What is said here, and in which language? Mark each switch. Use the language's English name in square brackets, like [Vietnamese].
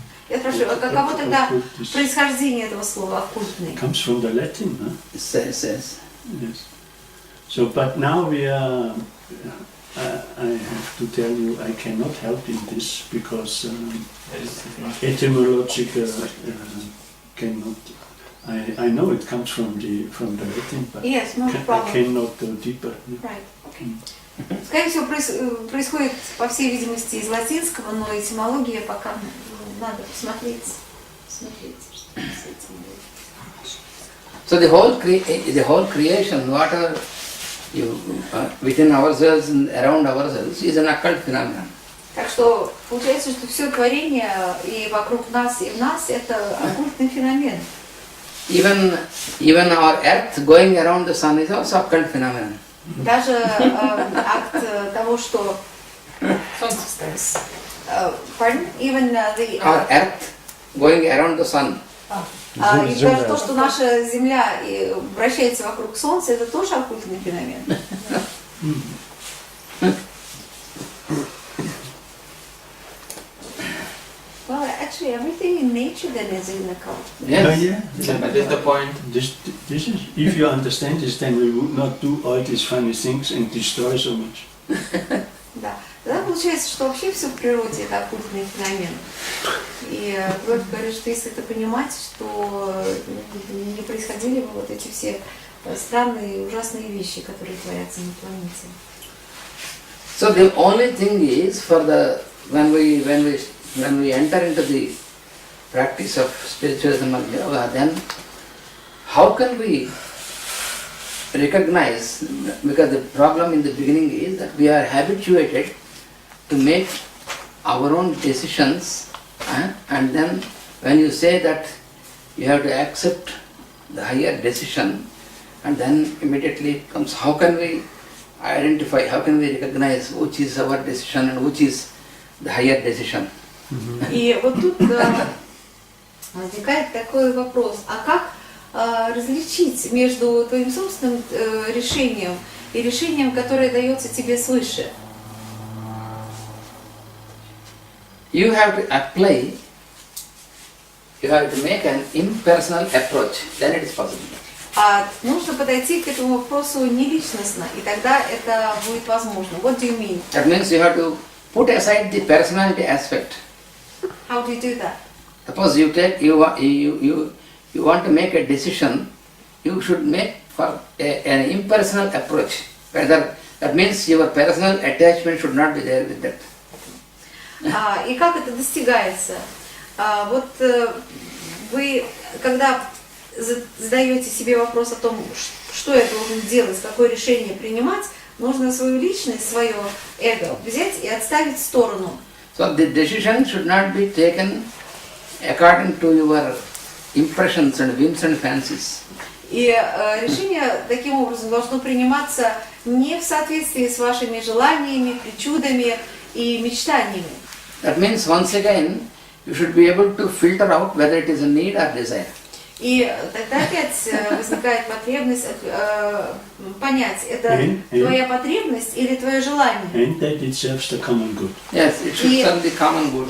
[Russian] Я спрашиваю, каково тогда [Latin] Occultis [Russian] происхождение этого слова оккультный? [English] comes from the Latin, huh? It says. Yes. So, but now we are. I have to tell you, I cannot help in this because etymological cannot. I know it comes from the Latin, but Yes, no I problem. cannot go deeper. Right. Okay. [Russian] Скорее всего, происходит, по всей видимости, из латинского, но этимология пока надо посмотреть. Что с этим будет. [English] So the whole creation, whatever you within ourselves and around ourselves, is an occult phenomenon. [Russian] Так что получается, что все творение и вокруг нас, и в нас это оккультный феномен. [English] Even our earth going around the sun is also occult phenomenon. [Russian] Даже акт того, что Солнце ставится. [English] pardon, even Our earth going around the sun. [Russian] и даже то, что наша Земля вращается вокруг Солнца, это тоже оккультный феномен. [English] Well, actually, everything in nature then is in the cult. Yes. That is the point. This is. If you understand this, then we would not do all these funny things and destroy so much. [Russian] Да. Тогда получается, что вообще все в природе это оккультный феномен. И Год говорит, что если это понимать, что не происходили бы вот эти все странные, ужасные вещи, которые творятся на планете. [English] So the only thing is for the when we enter into the practice of spiritualism and yoga, then how can we recognize, because the problem in the beginning is that we are habituated to make our own decisions, and then when you say that you have to accept the higher decision, and then immediately comes, how can we identify, how can we recognize which is our decision and which is the higher decision? [Russian] И вот тут возникает такой вопрос, а как различить между твоим собственным решением и решением, которое дается тебе свыше? [English] You have to apply, you have to make an impersonal approach, then it is possible. [Russian] Нужно подойти к этому вопросу неличностно, и тогда это будет возможно. [English] What do you mean? That means you have to put aside the personality aspect. How do you do that? Suppose you want to make a decision, you should make for an impersonal approach. Whether that means your personal attachment should not be there with that. [Russian] И как это достигается? Вот вы, когда задаете себе вопрос о том, что я должен делать, какое решение принимать, нужно свою личность, свое эго взять и отставить в сторону. [English] So the decision should not be taken according to your impressions and whims and fancies. [Russian] И решение таким образом должно приниматься не в соответствии с вашими желаниями, причудами и мечтаниями. [English] That means once again you should be able to filter out whether it is a need or desire. [Russian] И тогда опять возникает потребность понять, это твоя потребность или твое желание. [English] And that it serves the common good. Yes, it should serve the common good.